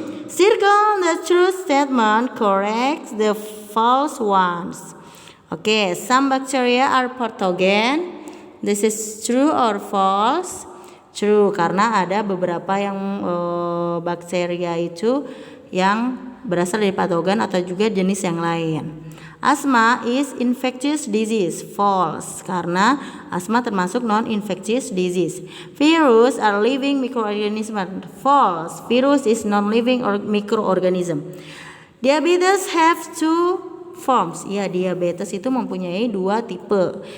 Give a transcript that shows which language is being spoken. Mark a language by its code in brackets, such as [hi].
[en] Circle the true statement, correct the false ones. Okay, some bacteria are pathogen. This is true or false? True, [id] karena ada beberapa yang bakteria itu yang berasal dari patogen atau juga jenis yang lain. [en] Asthma is infectious disease. False, [id] karena asma termasuk [en] non-infectious disease. Virus are living microorganism. False, virus is non-living or microorganism. Diabetes have two forms. [id] Ya, diabetes itu mempunyai dua tipe.